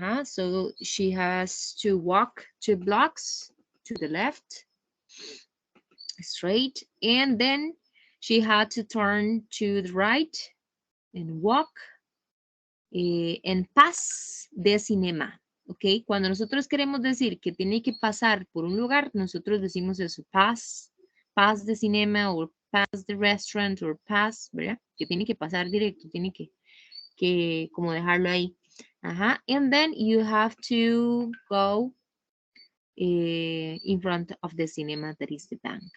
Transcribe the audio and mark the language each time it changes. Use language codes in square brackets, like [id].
[en] So she has to walk 2 blocks to the left, straight, and then she had to turn to the right and walk [es] en paz de cinema. ¿Ok? Cuando nosotros queremos decir que tiene que pasar por un lugar, nosotros decimos eso, paz de cinema o paz de restaurant o paz, ¿verdad? Que tiene que pasar directo, tiene que como dejarlo ahí. [en] And then you have to go in front of the cinema that is the bank.